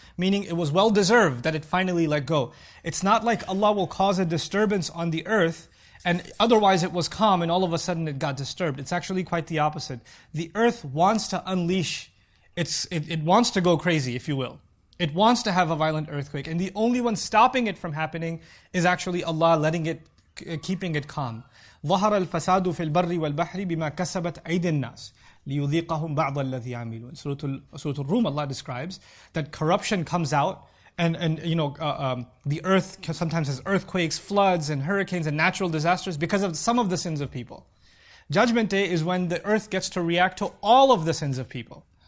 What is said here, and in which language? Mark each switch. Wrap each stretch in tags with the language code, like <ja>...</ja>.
<en>Meaning it was well deserved that it finally let go. It's not like Allah will cause a disturbance on the earth and otherwise it was calm and all of a sudden it got disturbed. It's actually quite the opposite. The earth wants to unleash, it wants to go crazy, if you will. It wants to have a violent earthquake. And the only one stopping it from happening is actually Allah letting it, keeping it calm.</en> <ar>ظهر الفساد في البر والبحر بما كسبت أيدي الناس ليذيقهم بعض الذي عملوا.</ar> <en>Surah Al-Rum, Allah describes that corruption comes out and the earth sometimes has earthquakes, floods and hurricanes and natural disasters because of some of the sins of people. Judgment Day is when the earth gets to react to all of the sins of people.</en>